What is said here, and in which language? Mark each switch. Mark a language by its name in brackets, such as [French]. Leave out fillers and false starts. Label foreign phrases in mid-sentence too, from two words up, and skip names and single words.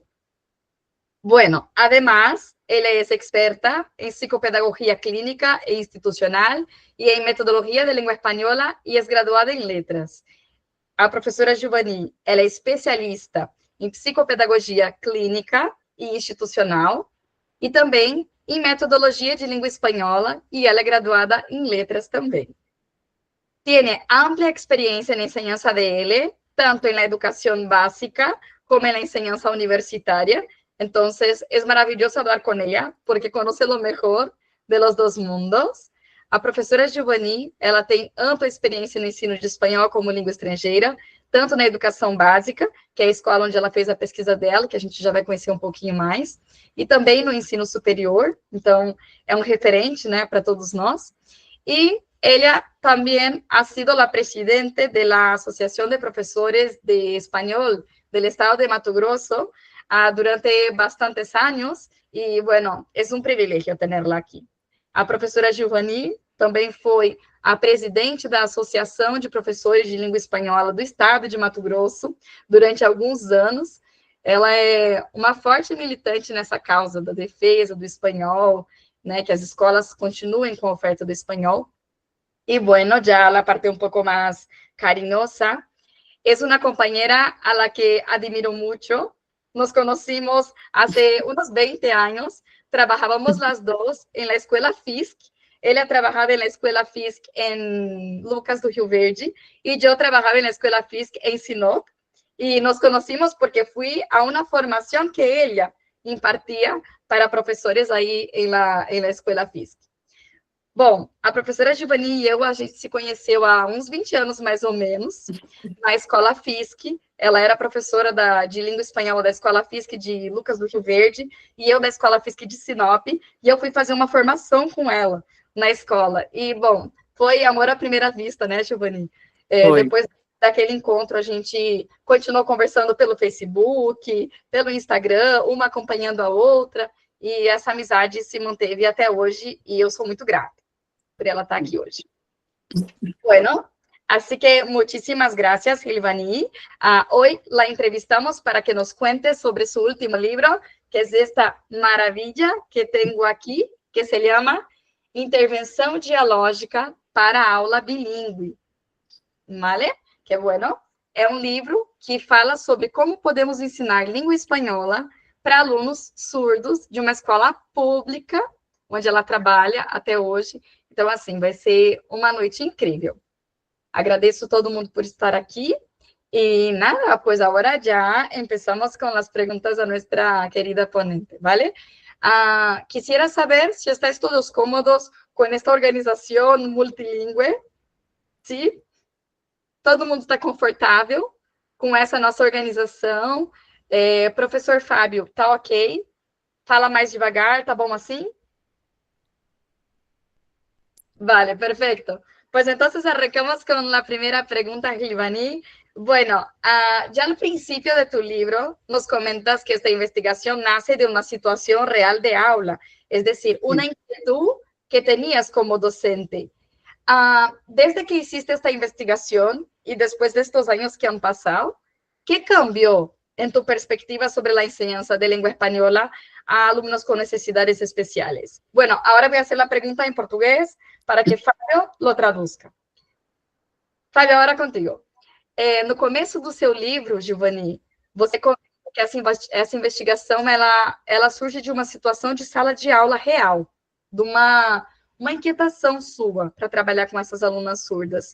[Spanish] Bueno, además, [Portuguese] ela é experta em psicopedagogia clínica e institucional e em metodologia de língua espanhola e é graduada em letras. A professora Gilvaní, ela é especialista em psicopedagogia clínica e institucional e também em metodologia de língua espanhola e ela é graduada em letras também. [Spanish] Tiene amplia experiencia en enseñanza de L, tanto en la educación básica como en la enseñanza universitaria. Entonces, es maravilloso hablar con ella, porque conoce lo mejor de los dos mundos. [Portuguese] A professora Gilvaní, ela tem ampla experiência no ensino de espanhol como língua estrangeira, tanto na educação básica, que é a escola onde ela fez a pesquisa dela, que a gente já vai conhecer um pouquinho mais, e também no ensino superior, então é um referente, né, para todos nós. [Spanish] E ella también ha sido la presidente de la Asociación de Profesores de Español del estado de Mato Grosso durante bastantes años y bueno, es un privilegio tenerla aqui. [Portuguese] A professora Giovanni também foi a presidente da Associação de Professores de Língua Espanhola do Estado de Mato Grosso durante alguns anos. Ela é uma forte militante nessa causa da defesa do espanhol, né, que as escolas continuem com a oferta do espanhol. [Spanish] Y bueno, ya la parte un poco más cariñosa, es una compañera a la que admiro mucho. Nos conocimos hace unos 20 años, trabajábamos las dos en la escuela FISC. Ella trabajaba en la escuela FISC en Lucas do Rio Verde y yo trabajaba en la escuela FISC en Sinop. Y nos conocimos porque fui a una formación que ella impartía para [Portuguese] professores aí na escola FISC. Bom, a professora Giovanni e eu, a gente se conheceu há uns 20 anos, mais ou menos, na escola FISC. Ela era professora de língua espanhola da escola FISC de Lucas do Rio Verde, e eu da escola FISC de Sinop, e eu fui fazer uma formação com ela na escola. E, bom, foi amor à primeira vista, né, Giovanni? Depois daquele encontro, a gente continuou conversando pelo Facebook, pelo Instagram, uma acompanhando a outra, e essa amizade se manteve até hoje, e eu sou muito grata por ela estar [Spanish] aquí hoy. Bueno, así que muchísimas gracias, Gilvani. Hoy la entrevistamos para que nos cuente sobre su último libro, que es esta maravilla que tengo aquí, que se llama Intervenção Dialógica para Aula Bilíngue. ¿Vale? Que bueno. [Portuguese] É um livro que fala sobre como podemos ensinar língua espanhola para alunos surdos de uma escola pública, onde ela trabalha até hoje. Então, assim, vai ser uma noite incrível. Agradeço todo mundo por estar aqui. [Spanish] Y nada, pues ahora ya empezamos con las preguntas a nuestra querida ponente, ¿vale? Quisiera saber si estáis todos cómodos con esta organización multilingüe, ¿sí? [Portuguese] Todo mundo está confortável com essa nossa organização. Professor Fábio, tá ok? Fala mais devagar, tá bom assim? [Spanish] Vale, perfecto. Pues entonces arrancamos con la primera pregunta, Gilvani. Bueno, ya al principio de tu libro nos comentas que esta investigación nace de una situación real de aula, es decir, una inquietud que tenías como docente. Desde que hiciste esta investigación y después de estos años que han pasado, ¿qué cambió en tu perspectiva sobre la enseñanza de lengua española a alumnos con necesidades especiales? Bueno, ahora voy a hacer la pregunta en portugués para que Fábio lo traduzca. [Portuguese] Fábio, agora contigo. No começo do seu livro, Giovanni, você comenta que essa investigação ela surge de uma situação de sala de aula real, de uma inquietação sua para trabalhar com essas alunas surdas.